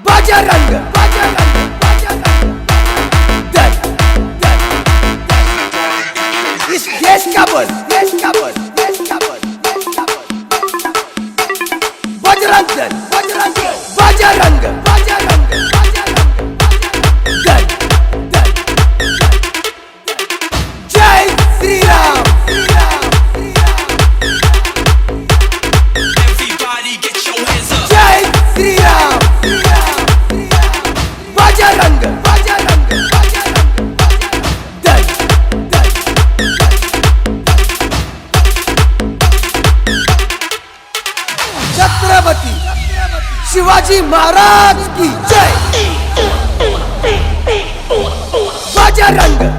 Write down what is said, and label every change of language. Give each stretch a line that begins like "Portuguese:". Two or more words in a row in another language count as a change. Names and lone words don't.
Hindi: बजरंग दल इस देश का बोल बजरंग दल बजरंग दल जय श्री राम
English: Everybody get your hands up.
Hindi: जय श्री राम बजरंग दल छत्रपति शिवाजी महाराज की जय बजरंग